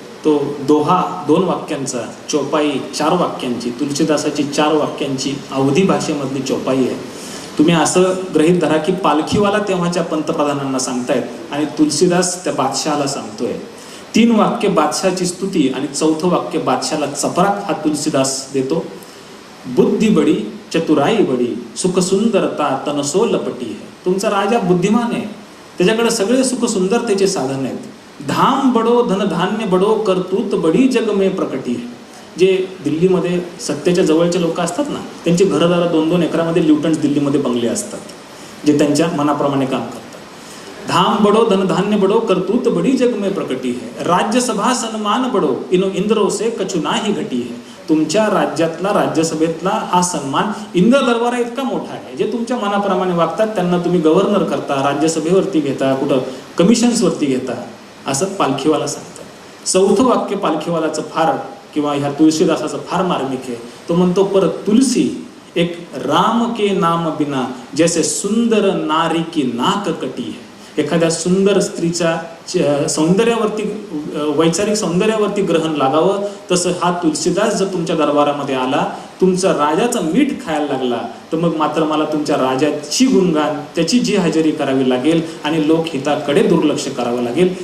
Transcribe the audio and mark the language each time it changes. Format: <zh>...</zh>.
<mr>तो दोहा 2 वाक्यांचा, चौपाई 4 वाक्यांची, तुलसीदासाची 4 वाक्यांची अवधी भाषेमधली चौपाई आहे. तुम्ही असं गृहीत धरा की पालखीवाला तेव्हाच्या पंतप्रधानांना सांगतायत आणि तुलसीदास त्या बादशहाला सांगतोय. 3 वाक्य बादशाची स्तुती आणि 4थं वाक्य बादशाला चपराक हा तुलसीदास देतो.</mr> <hi>बुद्धी बडी चतुराई बडी सुख सुंदरता तनसो लपटी है.</hi> <mr>तुमचा राजा बुद्धिमान आहे, त्याच्याकडे सगळे सुख सुंदरतेचे साधन आहेत.</mr> <hi>धाम बडो धनधान्य बडो करतूत बडी जग में प्रकटी है.</hi> <mr>जे दिल्लीमध्ये सत्तेच्या जवळचे लोक असतात ना, त्यांची घरदारं 2-2 एकरामध्ये ल्युटन्स दिल्लीमध्ये बंगले असतात, जे त्यांच्या मनाप्रमाणे काम करतात.</mr> <hi>धाम बडो धनधान्य बडो करतूत बडी जग में प्रकटी है. राज्यसभा सन्मान बडो इनो इंद्रो से कछु नाही घटी है.</hi> <mr>तुमच्या राज्यातला राज्यसभेतला हा सन्मान इंद्र दरबारा इतका मोठा आहे. जे तुमच्या मनाप्रमाणे वागतात त्यांना तुम्ही गव्हर्नर करता, राज्यसभेवरती घेता, कुठं कमिशन्सवरती घेता, असं पालखीवाला सांगतात. 4थं वाक्य पालखीवालाचं फार किंवा ह्या तुलसीदासाचं फार मार्मिक आहे. तो म्हणतो परत</mr> <hi>तुलसी एक राम के नाम बिना जैसे सुंदर नारी की नाक कटी है.</hi> <mr>एखाद्या सुंदर स्त्रीच्या सौंदर्यावरती, वैचारिक सौंदर्यावरती ग्रहण लागावं, तसं हा तुलसीदास जर तुमच्या दरबारामध्ये आला, तुमचा राजाचं मीठ खायला लागला, तर मग मात्र मला तुमच्या राजाची गुणगान, त्याची जी हजेरी करावी लागेल आणि लोकहिताकडे दुर्लक्ष करावं लागेल.</mr>